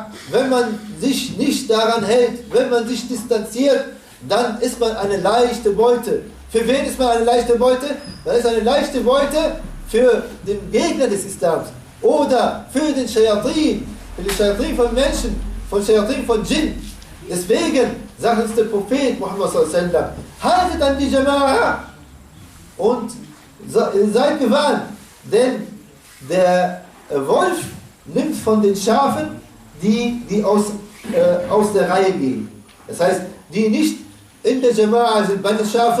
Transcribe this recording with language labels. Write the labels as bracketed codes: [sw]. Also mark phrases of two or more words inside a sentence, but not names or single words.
[de] Wenn man sich nicht daran hält, wenn man sich distanziert, dann ist man eine leichte Beute. Für wen ist man eine leichte Beute? Man ist eine leichte Beute für den Gegner des Islams oder für den Shayatin, für die Shayatin von Menschen, von Shayatin von Djinn. Deswegen sagt uns der Prophet Muhammad [ar] صلى الله عليه وسلم, [de] haltet an die Jama'a und seid gewarnt, denn der Wolf nimmt von den Schafen, die aus der Reihe gehen. Das heißt, die nicht in der Jama'a sind bei den Schafen.